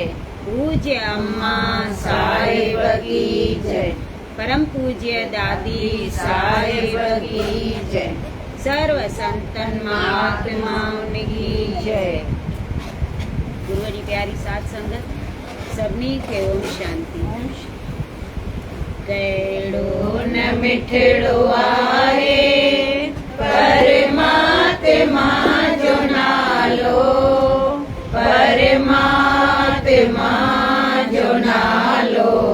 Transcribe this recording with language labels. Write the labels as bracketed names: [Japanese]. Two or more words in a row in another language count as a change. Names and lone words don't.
[Hindi] पूज्य अम्मा साहेब की जय। परम पूज्य दादी साहेब की जय। सर्व संतन महात्माओं की जय। [Sindhi] गुरुवारी प्यारी साथ संगत सबनी के ओम शांति। कहिड़ो न मिठड़ो आहे परमात्मा जो नालो, परमात्मा जो नालो।